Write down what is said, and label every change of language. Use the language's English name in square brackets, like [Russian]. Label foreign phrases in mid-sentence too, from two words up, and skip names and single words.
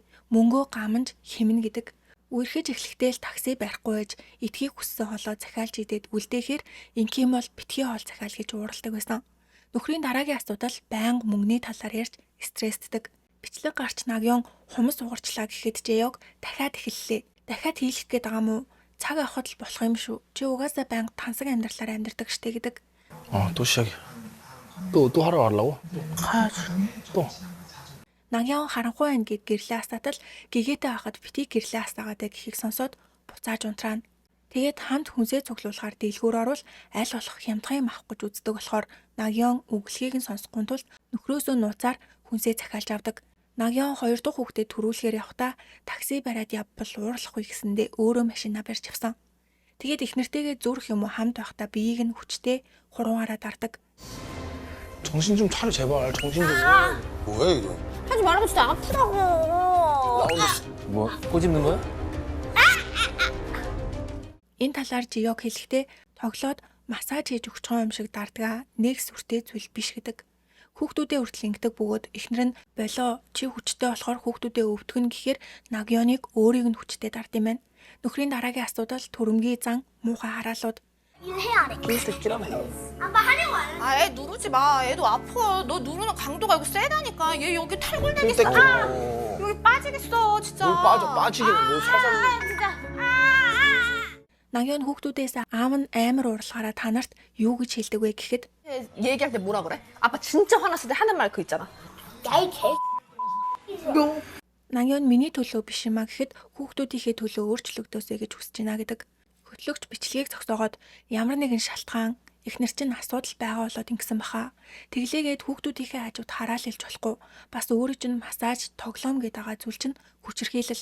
[Mongolian] Мөнгөө гамж хэмнэ гэдэг. Үерхэж эхлэхдээ л такси барихгүй байж этгийг хүссэн хоолоо захиалж идээд үлдээхээр ингийн бол битгий хоол захиал гэж ууралдаг байсан. Нөхрийн дараагийн асуудал байнга мөнгөний талаар ярьж стрессддэг. Бичлэг гарч Nagyон хумс угарчлаа гэхэд Жэёг дахиад эхэллээ. Дахиад хийлгэх гээд байгаа мó? Цаг авахд л болох юм шүү. Чи угаасаа байнга тансаг амьдралаар амьдардаг штэ гэдэг. [Korean] 또 시작이야. 또 하러 가려고? 가야지. 또. [Mongolian] Nagyон харанхуй байна гэд гэрлээ асаатал гэгээтэй байхад бити гэрлээ асаагаад гэхийг сонсоод буцааж унтраана. Тэгээд хамт хүнсээ цуглуулахаар дэлгүүр орвол аль болох хямдхан юм авах гэж үздэг болохоор Nagyон үглэхийг нь сонсохгүй тул нөхрөөсөө нууцаар хүнсээ захиалж авдаг. Nagyон 2 дахь хүүхдэд төрүүлэхээр явхдаа такси бариад явбал уурлахгүй гэсэндээ өөрөө машинаа барьж авсан. Тэгээд их нэртэйгээ зүрх юм уу хамт байхдаа биеийг нь хүчтэй хуруугаараа дардаг. [Korean] 정신 좀 차려 제발. 정신 좀. 뭐야 이거? 하지 말라고 진짜 아프다고. 뭐 꼬집는 거야? [Mongolian] Энэ талаар Жэёг хэлэхдээ тоглоод массаж хийж өгч байгаа юм шиг дардгаа нэг сүртэй зүйл биш гэдэг. Хүүхдүүдээ хүртэл ингэдэг бөгөөд эхнэр нь болоо чи хүчтэй болохоор хүүхдүүдээ өвдгөн гэхээр Nagyоныг өөрийг нь хүчтэй дард юм байна. Нөхрийн дараагийн асуудал түрэмгий зан муухай хараалууд. [Korean] 아빠 하려고 안 해. 애 누르지 마. 애도 아파. 너 누르는 강도가 이거 세다니까. 얘 여기 탈골 되겠어. 여기 빠지겠어, 진짜. 뭘 빠지긴 뭐 살살. 진짜. [Mongolian] Nagyон хүүхдүүдээс аав нь амар уурлахаараа та нарт юу гэж хэлдэг вэ гэхэд [Korean] 얘기할 때 뭐라 그래? 아빠 진짜 화났을 때 하는 말 그 있잖아. 야이 개. [Mongolian] Nagyон миний төлөө биш юмаа гэхэд хүүхдүүдийнхээ төлөө өөрчлөгдөөсэй гэж хүсэж байна гэдэг. Хөтлөгч бичлэгийг зогсоогоод ямар нэгэн шалтгаан эхнэр чинь асуудал байгаа болоод ингэсэн баха. Тэглээгээд хүүхдүүдийнхээ хажууд хараал хэлж болохгүй. Бас өөрөө чинь массаж, тоглоом гэдэг байгаа зүйл чинь хүчирхийлэл.